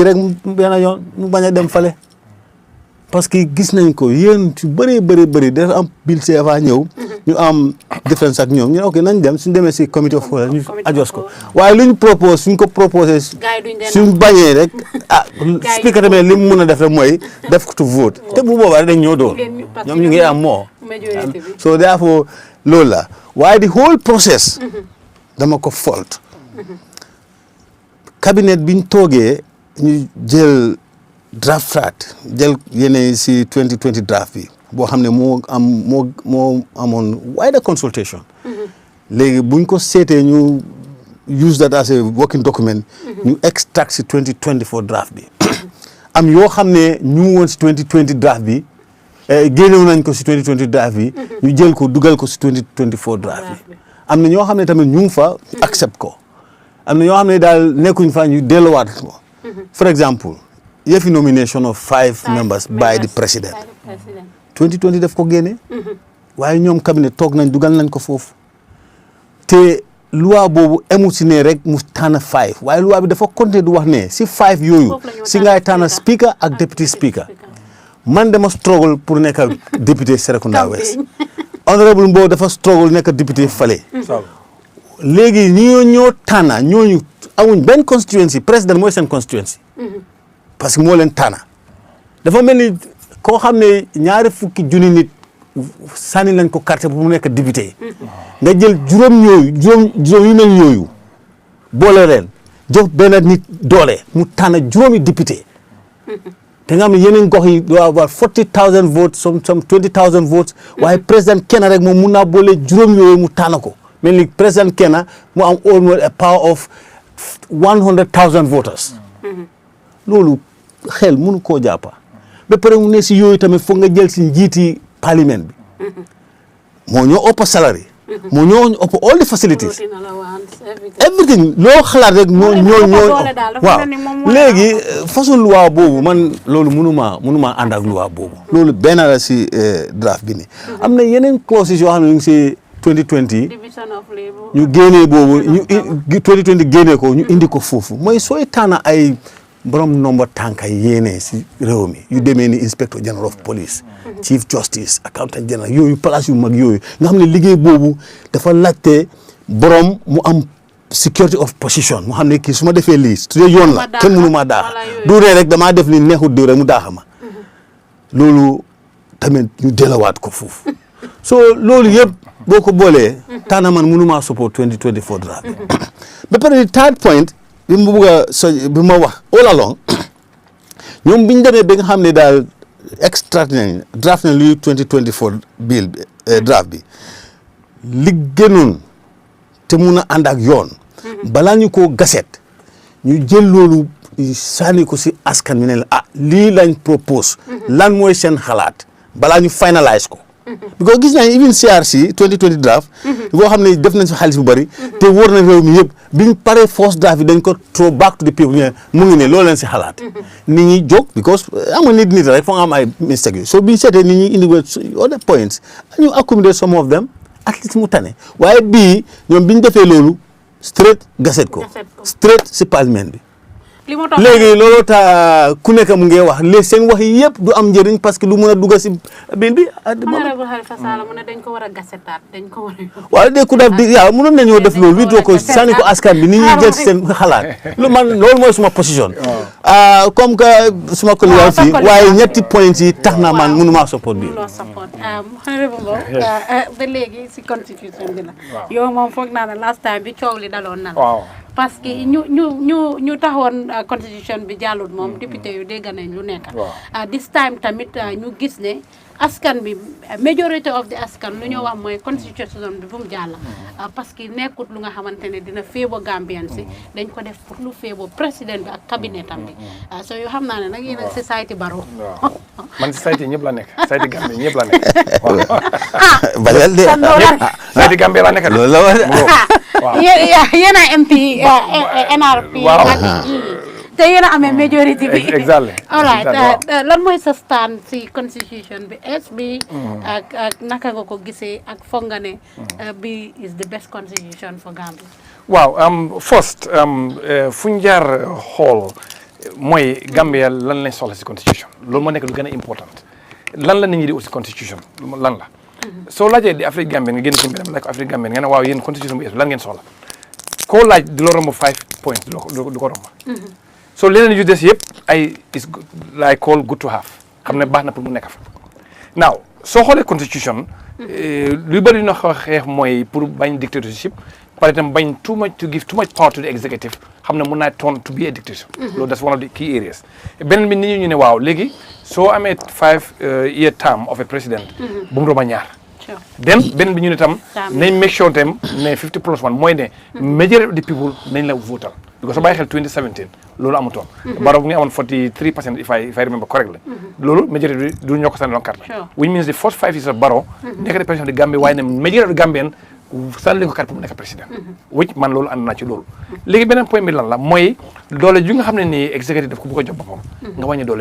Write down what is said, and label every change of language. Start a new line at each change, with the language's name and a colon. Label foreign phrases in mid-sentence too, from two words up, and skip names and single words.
Wolof: rek benn yoon mu bañ a dem fale
French: parce que
Wolof: gis nañ ko yéen ci bëri dafa am bill CFA ñëw ñu am différence ak ñoom ñu ne ok nañ dem suñ demee si
English: committee of whole
Wolof: ñu adjust ko waaye luñ propose suñ ko proposé suñ bañee rek speaker tamit li mu mun a def rek mooy def ko
English: to vote
Wolof: te bu boobaa dañ ñoo doon ñoom ñu ngi am moo
English: so therefore
Wolof: loolu la waaye
English: the whole process
Wolof: dama ko fault cabinet biñ toogee ñu jël draft jël yeneen si 2020 draft bi boo xam ne moo amoon
English: wider consultation
Wolof: léegi buñ ko seetee ñu
English: use that as a working document
Wolof: ñu extract si 2024 draft bi am yoo xam ne ñu woon si 2020 draft bi génnew nañ ko si 2020 draft bi ñu jël ko dugal ko si 2024 draft bi am na ñoo xam ne tamit ñu ngi fa accept ko am na ñoo xam ne daal nekkuñ fa ñu delluwaat ko
French: for exemple
Wolof: yëfi
English: nomination of 5 members by the president
Wolof: 2020 daf ko génne waaye ñoom cabinet toog nañ dugal nañ ko foofu te loi boobu emu si ne rek mu tànn 5 waaye loi bi dafa continuer du wax ne si 5 yooyu si ngay tànn speaker ak
English: deputy speaker
Wolof: man dama struggle pour nekk député Serekunda West honorable Mbowe dafa struggle nekk député Fale léegi ñoo tànn ñooñu amuñ benn constituency président mooy seen constituency parce que moo leen tànn dafa mel ni koo xam ne 20 junni nit sànni lañ ko carte pour mu nekk député nga jël juróom yu mel yooyu boole leen jox benn nit doole mu tànn juróomi député te nga xam ne yeneen gox yi doo avoir
English: 40,000 votes some 20,000 votes
Wolof: waaye président kenn rek moom mun naa boole juróom yooyu mu tànn ko mel ni président kenn mu am
English: almost a power of 100,000 voters
Wolof: loolu xel mënu koo jàppa ba pare mu ne si yooyu tamit foog nga jël si njiiti parlement bi moo ñoo ëpp salary moo ñoo ëpp
English: all the facilities everything
Wolof: loo xalaat rek ñoo waaw léegi façon loi boobu man loolu mënuma ànd ak loi boobu loolu benn la si draft bi ni am na yeneen clauses yoo xam ne ñu ngi si 2020 ñu génnee boobu ñu 2020 génnee ko ñu indi ko foofu mooy sooy tànn ay borom nomba tànka yéene si réew mi yu demee ni
English: inspector general of police chief justice accountant general
Wolof: yooyu place yu mag yooyu nga xam ne liggéey boobu dafa laajte borom mu am
English: security of position
Wolof: mu xam ne kii su ma defee lii su dee yoon la kenn mënu maa daaxa du ree rek damaa def li neexut diw rek mu daaxa ma loolu tamit ñu delawaat ko foofu so loolu yëpp boo ko boolee taana man mënu maa support 2024 draft ba pare
English: third point
Wolof: bi mu bëgg a bi ma wax
English: all along
Wolof: ñoom biñ demee ba nga xam ne daal extract nañ draft nañ luy 2024
English: bill draft
Wolof: bi li gënoon te mun a ànd ak yoon balaa ñu koo gaset ñu jël loolu sànni ko si askan wi ne la lii lañ propose lan mooy seen xalaat balaa ñu finalize ko because gis nañ even CRC 2020 draft boo xam ne def nañ si xaalis bu bëri te wóor na réew mi yëpp biñ paree
English: first draft
Wolof: bi dañ ko
English: throw back to the people
Wolof: mu ngi ne loolu leen si xalaat nit ñi jóg because ama nit rek foo nga am ay mistake yooyu so biñ seetee nit ñi indi
English: other points
Wolof: ñu
English: accommodate some of them at least
Wolof: mu tane waaye bii ñoom biñ defee loolu straight gaset ko straight si parlement bi léegi loolu tax ku nekk mu ngi wax les seen wax yi yëpp du am njëriñ
French: parce que
Wolof: du mën a dugg si bill bi. honorable Halifa Sallah mu ne dañ ko war a gasetaat dañ ko war a. waaw de ku def di waaw mënoon nañoo def loolu witoo ko sànni ko askan bi ni ñuy jël seen xalaat loolu mooy suma position.
French: comme que
Wolof: suma collègue fii waaye ñetti points yi tax na man mënuma support bi. honorable Mbowe ba léegi si constitution bi la. yow moom foog naa ne
English: last time
Wolof: bi coow li daloon na la.
French: parce que
Wolof: ñu taxoon constitution bi jàllut moom député yu dégg nañ lu nekk
English: this time
Wolof: tamit ñu gis ne askan bi
English: majority of the
Wolof: askan lu ñu wax mooy constitution bi bu mu jàll
French: parce que
Wolof: nekkut lu nga xamante ne dina féebo Gambian si dañ ko def pour lu féebo président bi ak cabinet am bi so yoo xam naa ne nag yéen ak société Barrow man société ñëpp la nekk société Gambie ñëpp la nekk balal de société Gambie la nekk loolu la waaw yéen a MP NRP te yéen a amee majorité bi exactly
English: all right
Wolof: lan mooy sa stand si constitution bi bi ak naka nga ko gisee ak foog nga ne bi
English: is the best constitution for Gambia
Wolof: waaw first fu ñu jaar xool mooy Gambia lan lañ soxla si constitution loolu moo nekk lu gën a important lan la nit ñi di ut si constitution lan la soo laajee di Afrique Gambien nga génn ci mbir mi laaj ko Afrique Gambien nga ne waaw yéen constitution bu lan ngeen soxla koo laaj di la romb 5 points du ko romb so leneen yu des yëpp ay
English: is like call good to have
Wolof: xam ne baax na pour mu nekk fa now soo xoolee constitution lu bëri na xeex mooy pour bañ dictatorship
French: par exemple
Wolof: bañ
English: too much to give too much power to the executive
Wolof: xam ne mun naa
English: turn to be a dictator
Wolof: loolu
English: that's one of the key areas
Wolof: beneen bi nit ñi ñu ne waaw léegi soo amee
English: 5-year term of a president
Wolof: bu mu romba ñaar then beneen bi ñu ne tam nañ
English: make sure
Wolof: tam ne 50+1 mooy ne
English: majority of the people
Wolof: nañ la votal because soo bàyyi xel 2017 loolu amutoon Barrow bu ngi amoon 43%
English: if I remember correctly
Wolof: loolu majority bi du ñoo ko sànni loon carte which means
English: the first 5 years of Barrow
Wolof: nekk
English: the president of the Gambia
Wolof: waaye ne
English: majority of the Gambian
Wolof: sànni ko carte pour mu nekk président which man loolu ànd naa ci loolu léegi beneen point bi lan la mooy doole ju nga xam ne nii executive daf ko bëgg a jox boppam nga wàññi doole